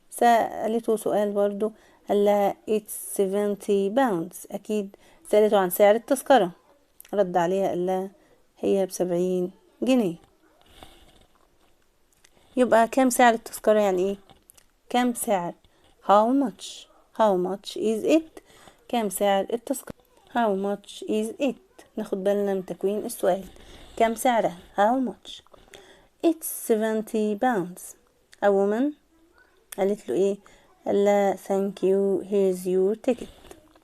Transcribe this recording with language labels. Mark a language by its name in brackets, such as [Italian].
[Arabic] سألته سؤال برضو قال لها [English] it's 70 pounds. [Arabic] اكيد سألته عن سعر التذكرة. رد عليها قال لها هي ب70 جنيه. يبقى كم سعر التذكرة يعني ايه؟ كم سعر [English] how much is it. [Arabic] كم سعر التذكرة [English] how much is it. [Arabic] ناخد بالنا من تكوين السؤال. كم سعرها how much. [English] it's 70 pounds. [Arabic] a woman قالت له ايه؟ قال لها [English] thank you here's your ticket.